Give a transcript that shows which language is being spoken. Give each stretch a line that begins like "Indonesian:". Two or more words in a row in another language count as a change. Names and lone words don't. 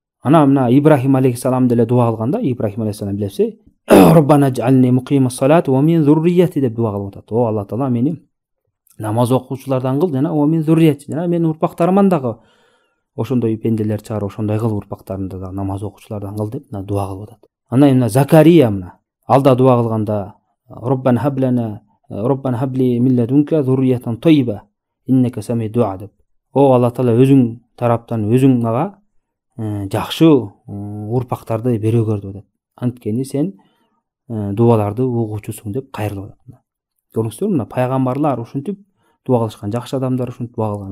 Kyrgyz: Мына Ибрахим алейхиссалам деле дуа кылганда, Ибрахим алейхиссалам билесиз,
Arabic: ربنا اجعلني مقيم الصلاة ومن ذريتي
Kyrgyz: деп дуа кылып атат. О Алла Таала, мени намаз окуучулардан кыл жана
Arabic: ومن ذريتي,
Kyrgyz: жана менин урпактарыман дагы ошондой пенделер чыгар, ошондой кыл, урпактарымды да намаз окуучулардан кыл деп дуа кылып атат. Андан кийин Закария алда дуа кылганда
Arabic: ربنا هب لي من لدنك ذرية طيبة إنك سميع الدعاء
Kyrgyz: деп. О Алла Таала, өзүң тараптан өзүң мага жакшы урпактарды бере көр деп атат. Анткени сен дуаларды угуучусуң деп кайрылып атат. Көрүңүздөр, мына пайгамбарлар ушинтип дуа кылышкан, жакшы адамдар ушинтип дуа кылган.